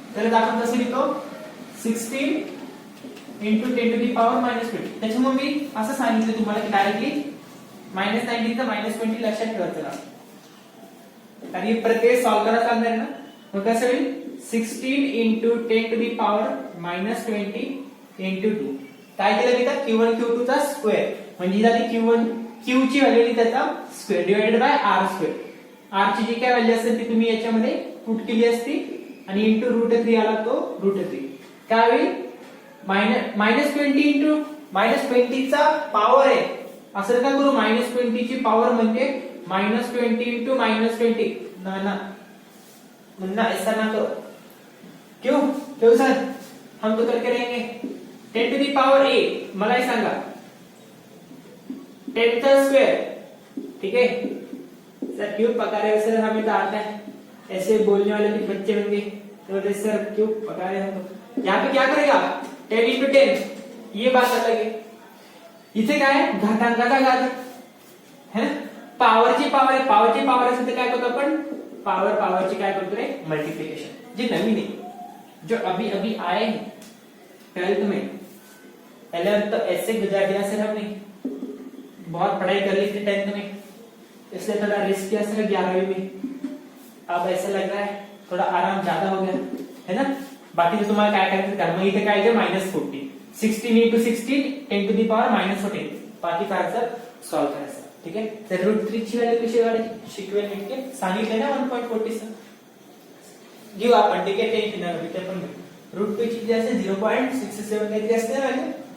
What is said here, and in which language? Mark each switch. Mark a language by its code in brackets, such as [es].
[mr] तर आपण कसं लिहितो 16 into 10 to the power minus 20. त्याच्यामुळे मी असं सांगितलं तुम्हाला की डायरेक्टली -19 तर -20 लक्षात ठेवायचं, आणि प्रत्येक सॉल्व करायला सांगणार ना. मग कसं होईल 16 into 10 to the power minus 20 into 2. काय केलं तिथं Q1 Q2 चा स्क्वेअर, म्हणजे झाली Q1 Q ची व्हॅल्यू त्याचा square divided by R square. R ची जी काय व्हॅल्यू असेल ती तुम्ही याच्यामध्ये पुट केली असती आणि इंटू √3 आला तो √3. काय होईल -20 इंटू -20 चा पॉवर आहे, असं का करू, -20 ची पॉवर म्हणजे -20 इंटू -20. [hi] ना ना मुन्ना ऐसा ना करो, क्यों क्यों सर, हम तो करके रहेंगे. [mr] 10 to the power a, मला ही सांगा 10 का स्क्वायर, [hi] ठीक है सर. क्यों पका रहे हो सर, हमें तो आता है, ऐसे बोलने वाले भी बच्चे होंगे तो सर क्यों पका रहे हो. यहाँ पे क्या करेगा 10 into 10, ये बात अलग है. [mr] इथे काय घातांकाचा घात है, पॉवरची पॉवर आहे, पॉवरची पॉवर असेल तर काय करतो आपण, पावरची काय करतो रे मल्टीप्लिकेशन. जे नवीन आहे, [hi] जो अभी अभी आए हैं 12th में, 11th तो ऐसे गुजार दिया सर हमने, बहुत पढ़ाई कर ली थी 10th में, इसलिए थोड़ा रिस्क किया सर 11वीं में. अब ऐसा लग रहा है थोड़ा आराम ज्यादा हो गया है ना. [mr] बाकी तो तुम्हाला काय करायचं कर, मग इथे काय आहे -40, 16 into 16 10 to the power -14. बाकी काय आन्सर सॉल्व करायचं, ठीक आहे. तर √3 ची व्हॅल्यू कशी काढायची शिकवेल मी, ठीक आहे. सांगितलं ना 1.40 घेऊ आपण, ठीक आहे. टेन्शन नका, ते पण √2 ची जी असेल 0.67 काहीतरी असते व्हॅल्यू.